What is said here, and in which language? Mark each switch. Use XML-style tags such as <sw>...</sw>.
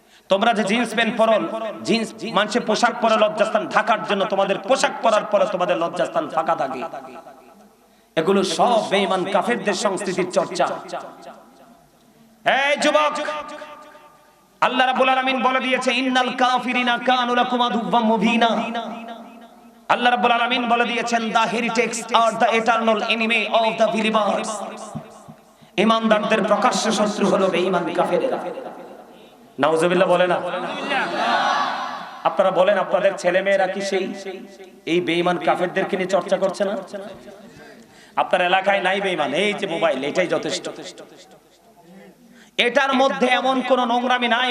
<bn>তোমরা যে jeans pant পরো, জিন্স মানুষের পোশাক পরে লজ্জাস্থান ঢাকার জন্য, তোমাদের পোশাক পরার পরে তোমাদের লজ্জাস্থান ফাঁকা থাকে। এগুলো সব বেঈমান কাফেরদের সংস্কৃতির চর্চা। এই যুবক, আল্লাহ রাব্বুল আলামিন বলে দিয়েছে,</bn> <ar>ইন্নাল কাফিরিনা কানু লাকুম আদুওয়াম মুবিনা।</ar> <bn>আল্লাহ রাব্বুল আলামিন বলে দিয়েছেন,</bn> <en>the heretics are the eternal enemy of the believers।</en> <bn>ঈমানদারদের প্রকাশ্য শত্রু হলো বেঈমান কাফেররা। নাউজুবিল্লাহ বলে না? আপনারা বলেন, আপনাদের ছেলে মেয়েরা কি সেই এই বেঈমান কাফেরদেরকে নিয়ে চর্চা করছে না? আপনার এলাকায় নাই বেঈমান? এই যে মোবাইল, এটাই যথেষ্ট। এটার মধ্যে এমন কোন নোংরামি নাই।</bn>